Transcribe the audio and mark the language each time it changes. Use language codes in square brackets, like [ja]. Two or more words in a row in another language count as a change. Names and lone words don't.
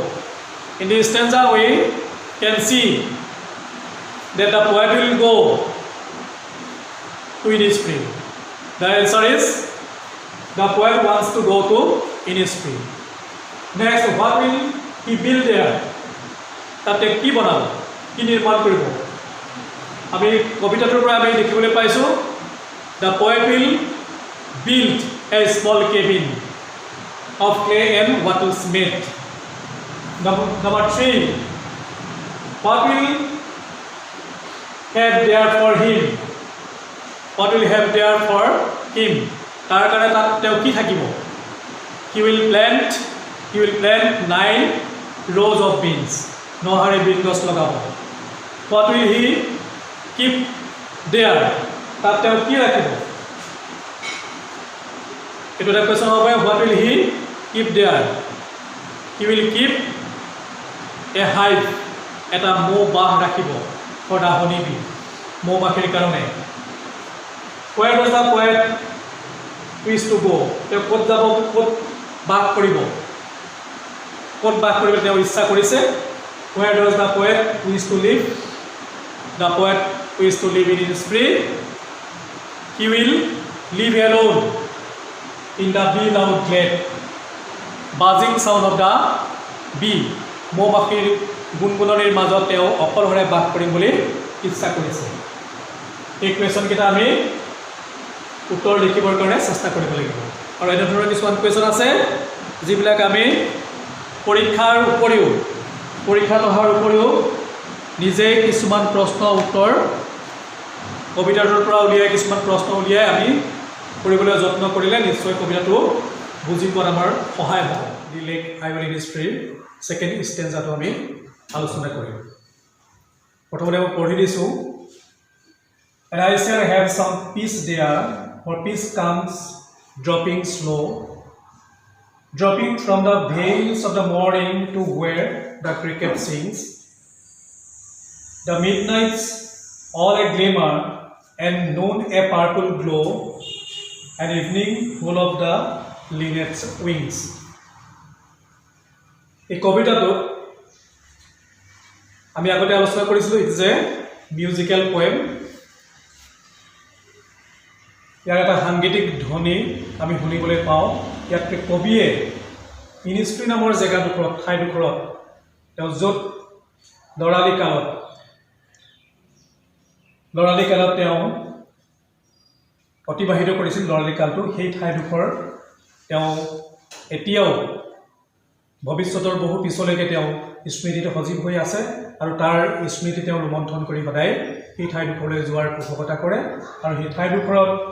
[en] In this stanza we can see that the poet will go to Innisfree. The answer is the poet wants to go to Innisfree. Next, what will he build there? [as] তাতে কি বনাব কি নিৰ্মাণ কৰিব আমি কবিতাটোৰ পৰা আমি দেখিবলৈ পাইছো [en] the poet will build a small cabin of clay and wattles made. Number 3, what will have there for him? What will have there for him? [as] তাৰ কাৰণে তাত তেওঁ কি থাকিব [en] he will plant 9 rows of beans. [as] নহৰে বিন গছ লগাব [en] what will he keep there? [as] তাত তেওঁ কি ৰাখিব এইটো এটা কোৱেশ্চন হ'ব [en] what will he keep there? He will keep a hive [as] এটা মৌ বাহ ৰাখিব [en] for the honey bee [as] মৌ মাখিৰ কাৰণে [en] where does the poet wish to go? [as] তেওঁ ক'ত যাব ক'ত বাস কৰিব ক'ত বাস কৰিবলৈ তেওঁ ইচ্ছা কৰিছে [en] where does the poet wish to live? The poet wish to live in spring. He will live alone in the bee loud glade. Buzzing sound of the bee [as] মৌ মাখিৰ গুণগুণনিৰ মাজত তেওঁ অকলশৰে বাস কৰিম বুলি ইচ্ছা কৰিছে এই কুৱেশ্যন কেইটা আমি উত্তৰ লিখিবৰ কাৰণে চেষ্টা কৰিব লাগিব আৰু এনে ধৰণৰ কিছুমান কুৱেশ্যন আছে যিবিলাক আমি পৰীক্ষাত অহাৰ উপৰিও নিজে কিছুমান প্ৰশ্ন উত্তৰ কবিতাটোৰ পৰা উলিয়াই কিছুমান প্ৰশ্ন উলিয়াই আমি কৰিবলৈ যত্ন কৰিলে নিশ্চয় কবিতাটো বুজি পোৱাত আমাৰ সহায় হ'ব দি লেক আইভল ইন হিষ্ট্ৰীৰ [en] second stanzaটো [as] আমি আলোচনা কৰিম প্ৰথমতে মই পঢ়ি দিছোঁ [en] and I shall have some peace there for peace comes dropping slow dropping from the veils of the morning to where the cricket sings the midnights all a glimmer and noon a purple glow and evening full of the linnet's wings [as] এই কবিতাটো আমি আগতে আলোচনা কৰিছিলোঁ [en] it's a musical poem [as] ইয়াৰ এটা সাংগীতিক ধ্বনি আমি শুনিবলৈ পাওঁ ইয়াত কবিয়ে ইনিস্ট্ৰি নামৰ জেগাডোখৰত ঠাইডোখৰত তেওঁ য'ত লৰালি কালত তেওঁ অতিবাহিত কৰিছিল লৰালি কালটো সেই ঠাইডোখৰ তেওঁ এতিয়াও ভৱিষ্যতৰ বহু পিছলৈকে তেওঁ স্মৃতিটো সজীৱ হৈ আছে আৰু তাৰ স্মৃতি তেওঁ ৰোমন্থন কৰি সদায় সেই ঠাইডোখৰলৈ যোৱাৰ পোষকতা কৰে আৰু সেই ঠাইডোখৰত